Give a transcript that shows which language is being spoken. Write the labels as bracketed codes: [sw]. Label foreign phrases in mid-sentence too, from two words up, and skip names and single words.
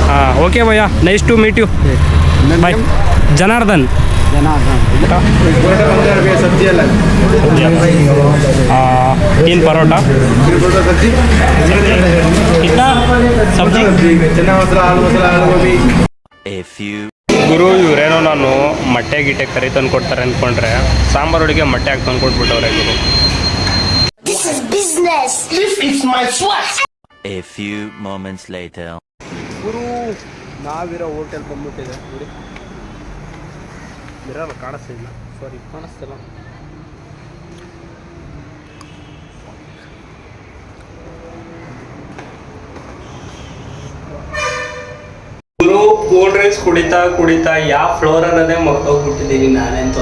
[hi] हाँ ओके भैया, [en] nice to meet you. [hi] बाय। जनार्दन। जनार्दन। सब्जी अलग। 3 परोठा। सब्जी कितना सब्जी? चना मसाला, आलू गोभी। [en] A few. [kn] ಗುರು ಇವರೇನೋ ನಾನು ಮೊಟ್ಟೆ ಗಿಟ್ಟೆ ಕರಿ ತಂದು ಕೊಡ್ತಾರೆ ಅಂದ್ಕೊಂಡ್ರೆ ಸಾಂಬಾರೊಳಗೆ ಮೊಟ್ಟೆ ಹಾಕಿ ತಂದು ಕೊಟ್ಬಿಟ್ಟವ್ರೆ ಗುರು. [en] This is business. This is my sweat. A few moments later. [kn] ಗುರು ನಾವಿರೋ ಹೋಟೆಲ್ ಬಂದ್ಬಿಟ್ಟಿದೆ ನೋಡಿ. ಇರಲ್ಲ ಕಾಣಿಸ್ತಿಲ್ಲ, ಸಾರಿ ಕಾಣಿಸ್ತಿಲ್ಲ. ಗುರು [en] cold drinks [kn] ಕುಡಿತಾ ಕುಡಿತಾ ಯಾವ ಫ್ಲೋರ್ ಅನ್ನೋದೇ ಮರ್ತೋಗ್ಬಿಟ್ಟಿದ್ದೀನಿ ನಾನಂತೂ.